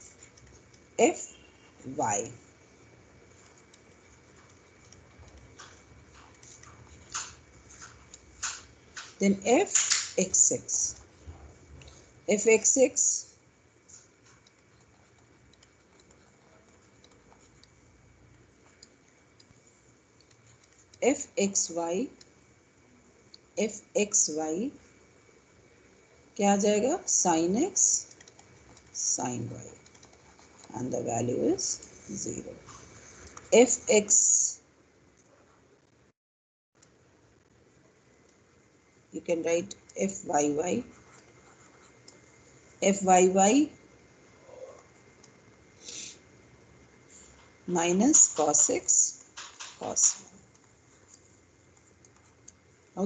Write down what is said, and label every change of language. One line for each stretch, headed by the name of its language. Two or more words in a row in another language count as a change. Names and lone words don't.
English: Fy. Then fxx.
Hindi: Fxx fxy fxy क्या आ जाएगा sin x sin y,
English: and the value is 0. Fx, you can write fyy fyy minus cos x cos y.